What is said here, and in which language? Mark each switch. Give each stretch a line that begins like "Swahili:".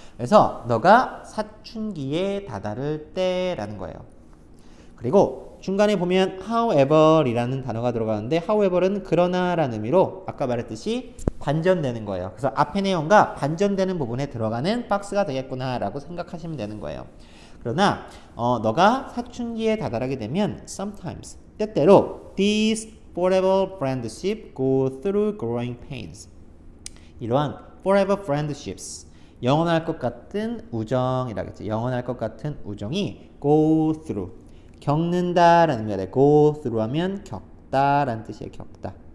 Korean: 그래서 너가 사춘기에 다다를 때라는 거예요. 그리고 중간에 보면 however 이라는 단어가 들어가는데 however은 그러나 라는 의미로 아까 말했듯이 반전되는 거예요. 그래서 앞의 내용과 반전되는 부분에 들어가는 박스가 되겠구나 라고 생각하시면 되는 거예요. 그러나 너가 사춘기에 다다르게 되면 sometimes, 때때로
English: these forever friendships go through growing pains.
Korean: 이러한 forever friendships, 영원할 것 같은 우정이라겠죠. 영원할 것 같은 우정이 go through, 겪는다라는 의미가 돼. go through 하면 겪다라는 뜻이에요. 겪다.